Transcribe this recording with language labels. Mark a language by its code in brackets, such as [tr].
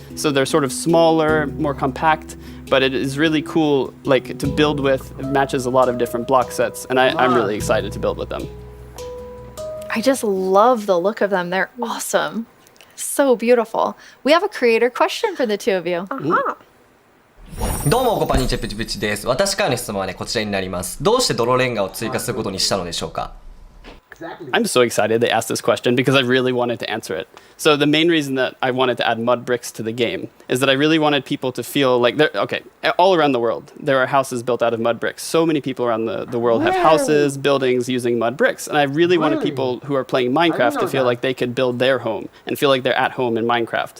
[en] So they're sort of smaller, more compact, but it is really cool like to build with. It matches a lot of different block sets, and I'm really excited to build with them. I just love the look of them. They're awesome. So beautiful. We have a creator question for the two of you. Uh-huh. [ja] どうもこんにちはプチプチです。私からの質問はねこちらになります。どうして泥レンガを追加することにしたのでしょうか? [en] I'm so excited they asked this question because I really wanted to answer it. So the main reason that I wanted to add mud bricks to the game is that I really wanted people to feel like all around the world, there are houses built out of mud bricks. So many people around the world have houses, buildings using mud bricks. And I really wanted people who are playing Minecraft to feel like they could build their home and feel like they're at home in Minecraft.